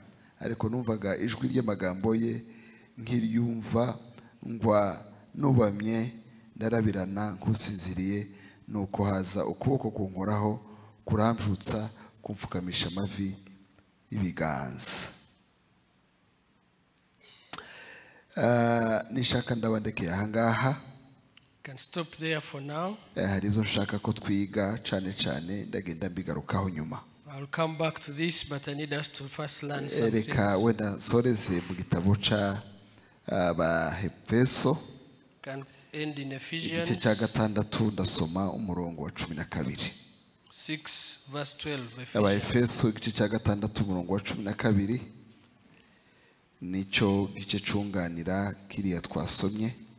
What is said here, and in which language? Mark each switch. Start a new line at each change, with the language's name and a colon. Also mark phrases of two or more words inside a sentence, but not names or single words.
Kinyarwanda: Ariko numvaga ijwi ry'amagambo ye nk'iryumva, ngwa nubamye ndarabirana nk'usinziriye. Nuko haza ukuboko kunkoraho, kurambyutsa, kumfukamisha amavi ibiganza. Nishaka ndabandekeye ahangaha.
English: Can stop there for now.
Kinyarwanda: Hari ibyo nshaka ko twiga cyane cyane, ndagenda mbigarukaho nyuma.
English: I'll come back to this, but I need us to first learn some things.
Kinyarwanda: Reka wenda nsoreze mu gitabo cy'Abahefeso,
English: Can end in Ephesians
Kinyarwanda: igice cya 6 ndasoma umurongo wa 12.
English: 6 verse 12.
Kinyarwanda: Abahefeso igice cya 6 umurongo wa 12 nicyo gice cunganira kiriya twasomye.